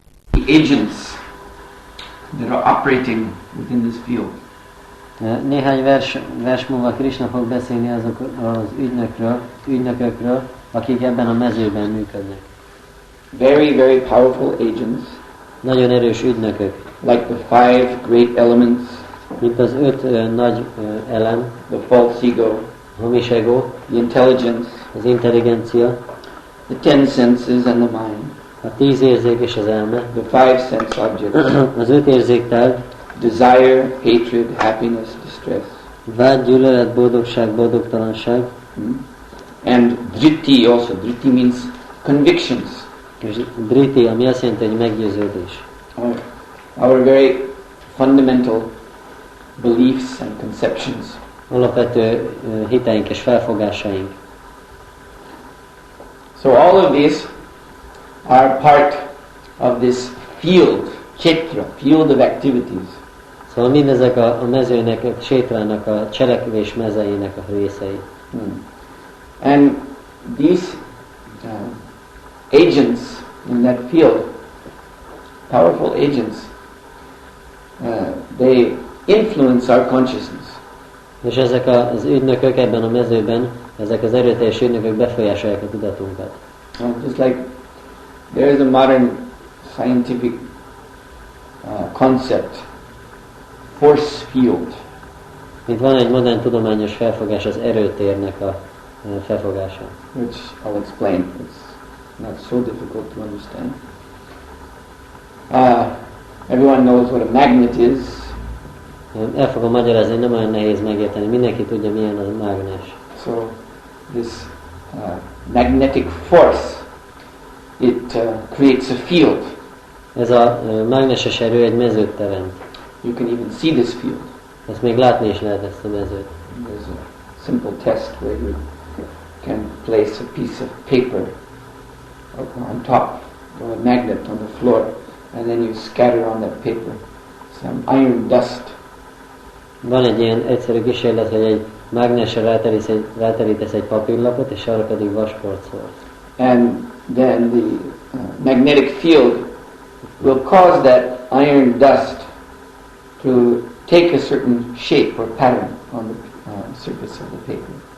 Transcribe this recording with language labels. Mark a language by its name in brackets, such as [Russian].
[English] The agents that are operating within this field. [Hungarian] Néhány vers múlva Krishna fog beszélni azok az ügynökökről, akik ebben a mezőben működnek. [English] Very, very powerful agents. [Hungarian] Nagyon erős ügynökök. [English] Like the 5 great elements. [Hungarian] Mint az 5 nagy elem. [English] The false ego. [Hungarian] Hamis ego. [English] The intelligence. [Hungarian] Az intelligencia. [English] The 10 senses and the mind. [Hungarian] A 10 érzék és az elme. [English] The 5 sense objects. [Hungarian] Az 5 érzéktel. [English] Desire, hatred, happiness, distress. [Hungarian] Vágy, gyűlölet, boldogság, boldogtalanság. [English] And dritti also. Dritti means convictions. [Hungarian] És dritti, ami azt jelenti, hogy meggyőződés. [English] Our very fundamental beliefs and conceptions. [Hungarian] Alapvető hiteink és felfogásaink. [English] So all of these are part of this field, kshetra, field of activities. [Hungarian] Szóval mindezek a mezőnek, a kshétrának, a cselekvés mezeinek a részei. [English] And these agents in that field, powerful agents, they influence our consciousness. [Hungarian] És ezek az ügynökök ebben a mezőben, ezek az erőteljes ügynökök befolyásolják a tudatunkat. [English] Just like there is a modern scientific concept, force field. [Hungarian] Mint van egy modern tudományos felfogás az erőtérnek a felfogása. [English] Which I'll explain. It's not so difficult to understand. Everyone knows what a magnet is. [Hungarian] El fogom magyarázni, nem olyan nehéz megérteni. Mindenki tudja, milyen az a mágnes. [English] So this magnetic force, it creates a field. [Hungarian] Ez a mágneses erő egy mezőt teremt. [English] You can even see this field. [Hungarian] Ezt még látni is lehet, ezt a mezőt. [English] There's a simple test where you can place a piece of paper on top or a magnet on the floor, and then you scatter on that paper some iron dust. [Hungarian] Van egy ilyen egyszerű kísérlet, hogy egy mágnesre ráterítesz egy papírlapot, és arra pedig vasport szórsz. [English] And then the magnetic field will cause that iron dust to take a certain shape or pattern on the surface of the paper.